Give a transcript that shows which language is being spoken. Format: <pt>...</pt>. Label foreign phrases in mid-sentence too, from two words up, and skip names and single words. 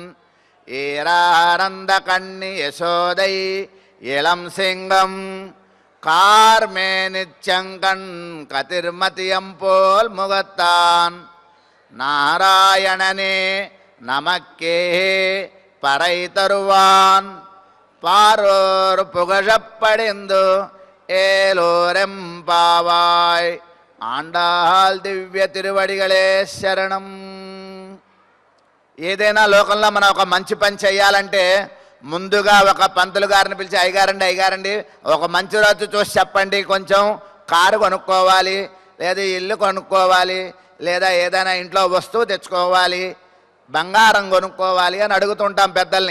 <ta>ஏரானந்த கண்ணி யசோதை இளம் சிங்கம் கார்மேனிச்சங்கண் கதிர்மதியம் போல் முகத்தான் நாராயணனே நமக்கே பறை தருவான் பாரோர் புகழப்படிந்து ஏலோரெம்பாவாய் ஆண்டாள் திவ்ய திருவடிகளே சரணம்.</ta> <te>ఏదైనా లోకంలో మనం ఒక మంచి పని చేయాలంటే ముందుగా ఒక పంతులు గారిని పిలిచి అయ్యగారండి ఒక మంచి రోజు చూసి చెప్పండి, కొంచెం కారు కొనుక్కోవాలి, లేదా ఇల్లు కొనుక్కోవాలి, లేదా ఏదైనా ఇంట్లో వస్తువు తెచ్చుకోవాలి, బంగారం కొనుక్కోవాలి అని అడుగుతుంటాం పెద్దల్ని.</te>